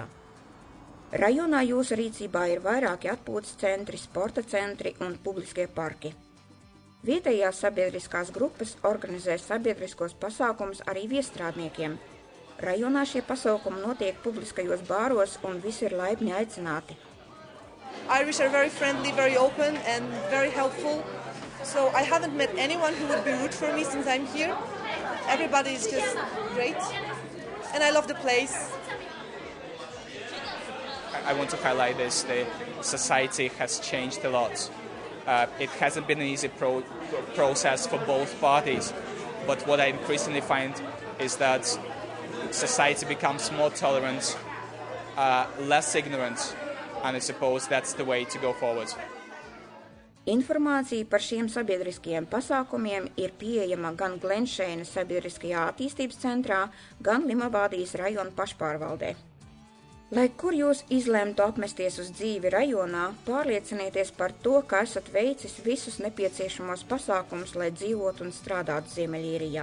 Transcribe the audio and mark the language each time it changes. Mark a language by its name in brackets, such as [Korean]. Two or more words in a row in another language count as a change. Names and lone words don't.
[Latvian] Rajonā jūsu rīcībā ir vairāki atpūtas centri, sporta centri un publiskie parki. Vietējās sabiedriskās grupas organizē sabiedriskos pasākumus arī viestrādniekiem. Rajonā šie pasākumi notiek publiskajos bāros un visi ir laipni aicināti. [English] Irish are very friendly, very open and very helpful. So I haven't met anyone who would be rude for me since I'm here. Everybody is just great and I love the place. I want to highlight this. The society has changed a lot. It hasn't been an easy process for both parties, but what I increasingly find is that society becomes more tolerant, less ignorant, and I suppose that's the way to go forward. [Latvian] Informācija par šiem sabiedriskajiem pasākumiem ir pieejama gan Glenšeinas sabiedriskajā attīstības centrā, gan Limavādijas rajona pašpārvaldē. Lai kur jūs izlemtu apmesties uz dzīvi rajonā, pārliecinieties par to, ka esat veicis visus nepieciešamos pasākumus, lai dzīvotu un strādātu Ziemeļīrijā.